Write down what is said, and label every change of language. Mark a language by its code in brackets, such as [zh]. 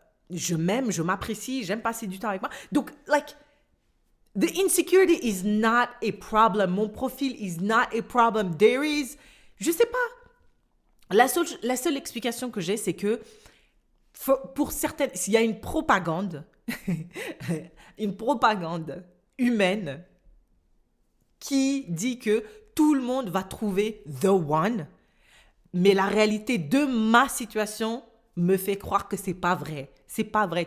[fr] Je m'aime, je m'apprécie. J'aime passer du temps avec moi. [en] Donc, like, the insecurity is not a problem. [fr] Mon profil [en] is not a problem. There is... [fr] Je sais pas. La seule explication que j'ai, c'est que pour certaines, s'il y a une propagande, une propagande humaine qui dit que tout le monde va trouver [en] the one, [fr] mais la réalité de ma situation me fait croire que c'est pas vrai. C'est pas vrai.